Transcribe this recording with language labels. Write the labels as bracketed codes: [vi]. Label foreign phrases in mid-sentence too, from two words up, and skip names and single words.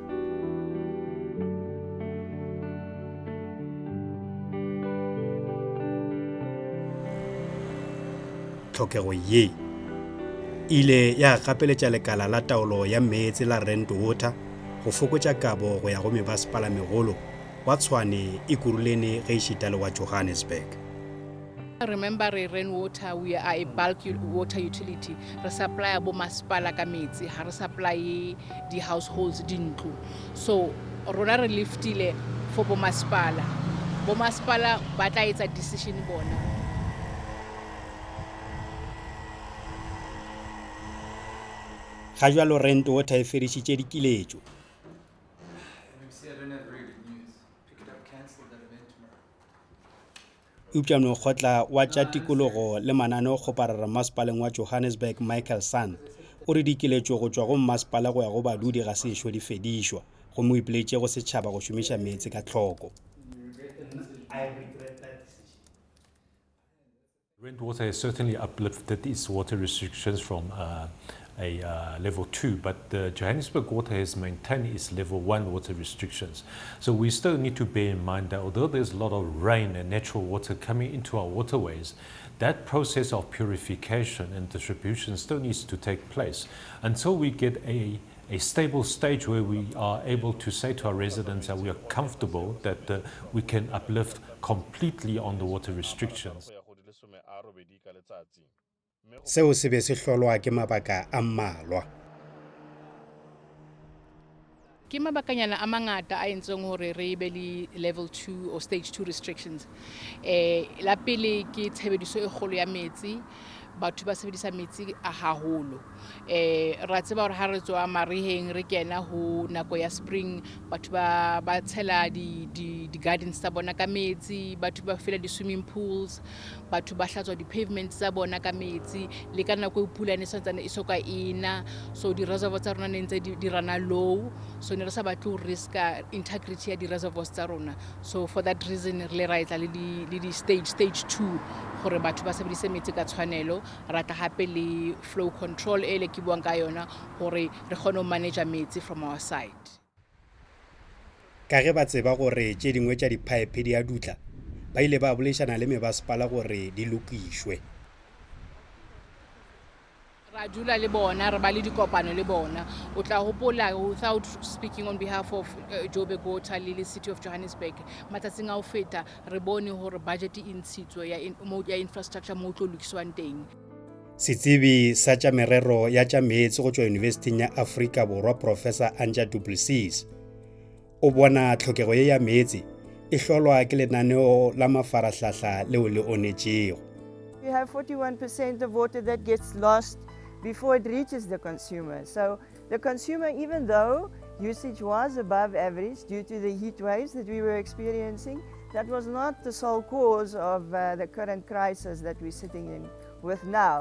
[nso] Tlhokego ye ile ya gapeletša lekala la taolo ya meetse la rainwater go fokotša kabo go ya go mebasepala megolo wa Tshwane Ekurhuleni ge e šita le wa Johannesburg. [en] Remember, rainwater, we are a bulk water utility. We supply [st] bo masipala ka metsi, ha re supply [en] the households [st] dintlu. So rona re liftile for bo masipala. Bo masipala ba tla etsa decision bona. [nso] Ga jwalo rainwater e fedišitše dikiletšo. Upša mokgotla wa tša tikologo le mananeo kgoparara masepaleng wa Johannesburg Michael Sand o re dikiletšo go tšwa go masepala go ya go badudi ga se ešo di fedišwa go mo ipeletše go setšhaba go šomiša meetse ka tlhoko. [en] Rainwater has certainly uplifted its water restrictions from a level 2, but Johannesburg Water has maintained its level 1 water restrictions. So we still need to bear in mind that although there's a lot of rain and natural water coming into our waterways, that process of purification and distribution still needs to take place until we get a stable stage where we are able to say to our residents that we are comfortable that we can uplift completely on the water restrictions. [st] Seo se be se hlolwa ke mabaka a mmalwa. Ke mabakanyana a mangata a entseng hore re be le [en] level 2 or stage 2 restrictions. [st] La pele ke tshebediso e kgolo ya metsi, batho ba sebedisa metsi a haholo. Ra tseba hore ha re tswa mariheng re kena ho nako ya spring, batho ba tshela di gardens tsa bona ka metsi, batho ba fela di [en] swimming pools, [st] batho ba hlatswa di pavements tsa bona ka metsi, le ka nako e pula ne santsane e soka ena, so di reservoirs tsa rona ne ntse di rana low, so ne re sa batle ho riska integrity ya di reservoirs tsa rona. [en] So for that reason [st] re ra etla le di stage 2 gore batho ba sebedise metsi ka tshwanelo, rata hape le [en] flow control [st] e le ke buang ka yona gore re kgone ho manage metsi [en] from our side. [nso] Ka ge ba tseba gore tše dingwe tša dipipe di a dutla ba ile ba bolešana le mebasepala gore di lokišwe. [st] Ra dula le bona, re ba le dikopano le bona. O tla hopola, [en] without speaking on behalf of Joburg Water [st] le City of Johannesburg, matsatsing a ho feta re bone hore budget e ntshitswe ya infrastructure mo tlo lokiswang teng. [nso] Setsebi sa tša merero ya tša meetse go tšwa University ya Afrika Borwa Professor Anja Du Plessis o bona tlhokego ye ya meetse e hlolwa ke lenaneo la mafarahlahla leo le onetšego. [en] We have 41% of water that gets lost before it reaches the consumer. So the consumer, even though usage was above average due to the heat waves that we were experiencing, that was not the sole cause of the current crisis that we're sitting in with now.